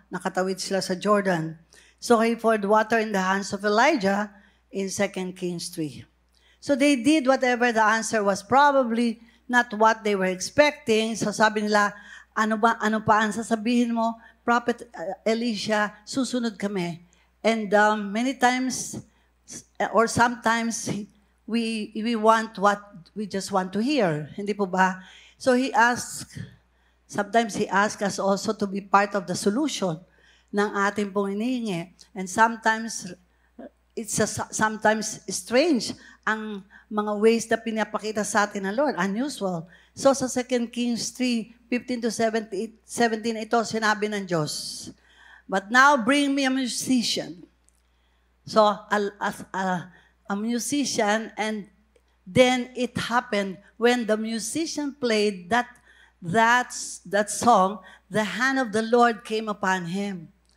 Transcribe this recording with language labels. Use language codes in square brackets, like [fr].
[tl] Nakatawid sila sa Jordan. [en] So he poured water in the hands of Elijah in 2 Kings 3. So they did whatever the answer was, probably not what they were expecting. [tl] So sabi nila, ano pa ang sasabihin mo? Prophet Elisha, susunod kami. [en] And many times, or sometimes, we want what we just want to hear. [tl] Hindi po ba? [en] So sometimes he asks us also to be part of the solution [tl] ng ating pong hinihingi. [en] And sometimes, sometimes strange [tl] ang mga ways na pinapakita sa atin ng Lord. Unusual. So sa 2 Kings 3:15-17, ito sinabi ng Diyos. [en] But now bring me a musician. So a musician, and then it happened when the musician played that song, the hand of the Lord came upon him.